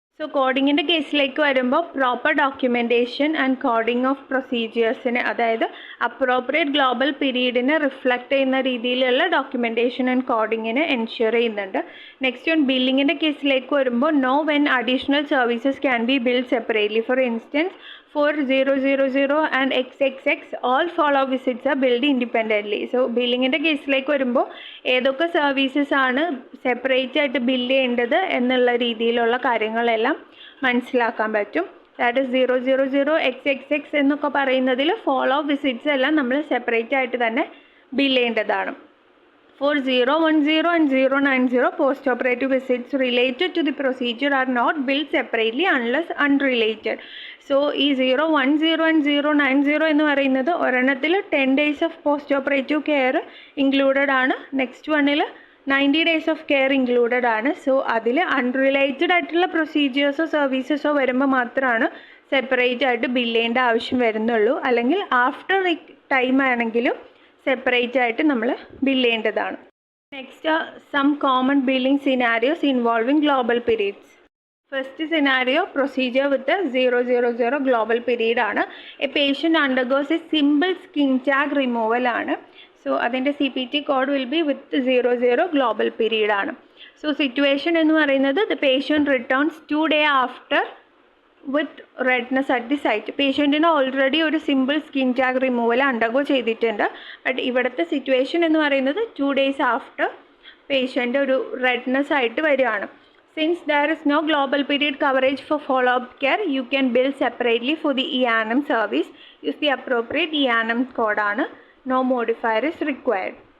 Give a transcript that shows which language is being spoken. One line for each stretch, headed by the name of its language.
Malayalam: So കോഡിങ്ങിൻ്റെ കേസിലേക്ക് വരുമ്പോൾ proper documentation and coding of പ്രൊസീജിയേഴ്സിന് അതായത് അപ്രോപ്രിയേറ്റ് ഗ്ലോബൽ പീരീഡിനെ റിഫ്ലക്റ്റ് ചെയ്യുന്ന രീതിയിലുള്ള ഡോക്യുമെൻറ്റേഷൻ ആൻഡ് കോഡിങ്ങിന് എൻഷ്യൂർ ചെയ്യുന്നുണ്ട്. നെക്സ്റ്റ് ഓൺ ബില്ലിങ്ങിൻ്റെ കേസിലേക്ക് വരുമ്പോൾ
English: Know when additional services can be billed separately. For instance for 000 and XXX all follow-up visits are billed independently.
Malayalam: So ബില്ലിങ്ങിൻ്റെ കേസിലേക്ക് വരുമ്പോൾ ഏതൊക്കെ services ആണ് സെപ്പറേറ്റ് ആയിട്ട് ബില്ല് ചെയ്യേണ്ടത് എന്നുള്ള രീതിയിലുള്ള കാര്യങ്ങളെല്ലാം മനസ്സിലാക്കാൻ പറ്റും. ദാറ്റ് ഇസ് 000 XXX എന്നൊക്കെ പറയുന്നതിൽ ഫോളോ വിസിറ്റ്സ് എല്ലാം നമ്മൾ സെപ്പറേറ്റ് ആയിട്ട് തന്നെ ബില്ല് ചെയ്യേണ്ടതാണ്.
English: For 010 and 090 post-operative visits related to the procedure are not billed separately unless unrelated.
Malayalam: So ഈ 010 and 090 എന്ന് പറയുന്നത് ഒരെണ്ണത്തിൽ 10 days of post operative care included ആണ്, നെക്സ്റ്റ് വണ്ണിൽ 90 days ഓഫ് കെയർ ഇൻക്ലൂഡഡ് ആണ്. സോ അതിൽ അൺറിലേറ്റഡ് ആയിട്ടുള്ള പ്രൊസീജിയേഴ്സോ സർവീസസോ വരുമ്പോൾ മാത്രമാണ് സെപ്പറേറ്റ് ആയിട്ട് ബില്ല് ചെയ്യേണ്ട ആവശ്യം വരുന്നുള്ളൂ. അല്ലെങ്കിൽ ആഫ്റ്റർ ടൈം ആണെങ്കിലും സെപ്പറേറ്റ് ആയിട്ട് നമ്മൾ ബില്ല് ചെയ്യേണ്ടതാണ്.
English: Next some common billing scenarios involving global periods. First scenario procedure with 000 global period ആണ്. A patient undergoes a simple skin tag removal ആണ്. So അതിൻ്റെ CPT code will be with 00 global period ആണ്. So situation
Malayalam: എന്ന് പറയുന്നത്
English: The patient returns 2 days after with redness at the site.
Malayalam: പേഷ്യൻറ്റിന് already ഒരു simple skin tag removal undergo ചെയ്തിട്ടുണ്ട്. But ഇവിടുത്തെ situation എന്ന് പറയുന്നത് 2 days ആഫ്റ്റർ പേഷ്യൻ്റ് ഒരു റെഡ്നെസ് ആയിട്ട് വരികയാണ്.
English: Since there is no global period coverage for follow-up care, you can bill separately for the E&M service. Use the appropriate E&M code ആണ്. No modifier is required.